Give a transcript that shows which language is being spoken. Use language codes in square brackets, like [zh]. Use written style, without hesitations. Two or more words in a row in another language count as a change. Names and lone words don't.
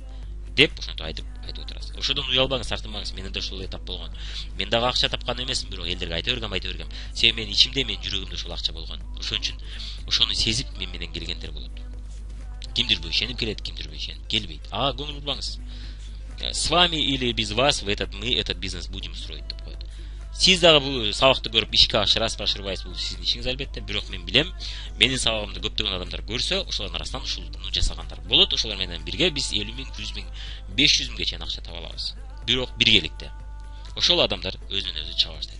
[ky] Деп ошентип айтып отурасыз. Ошодон уялбаңыз, тартынбаңыз. Менин да ушул этап болгон. Мен дагы акча тапкан эмесмин, бирок элдерге айта бергем. Себеби менин ичимде, менин жүрөгүмдө ушул акча болгон. Ошон үчүн ошону сезип мен менен келгендер болот. Кимдир бир ишенип келет, кимдир бир ишенип келбейт. Ага көңүл бурбаңыз. [ru] С вами или без вас мы этот бизнес будем строить [ky] деп коет. Сиз дагы бул сабакты көрүп ишке ашырасызбы, ашырбайсызбы, бул сиздин ишиңиз албетте. Бирок мен билем, менин сабагымды көптөгөн адамдар көрсө, ошолордун арасынан ушуну жасагандар болот. Ошолор менен бирге биз 50 миң, 100 миң, 500 миңге чейин акча таба алабыз. Бирок биргеликте. Ошол адамдар өзүнөн өзү чаба баштайт.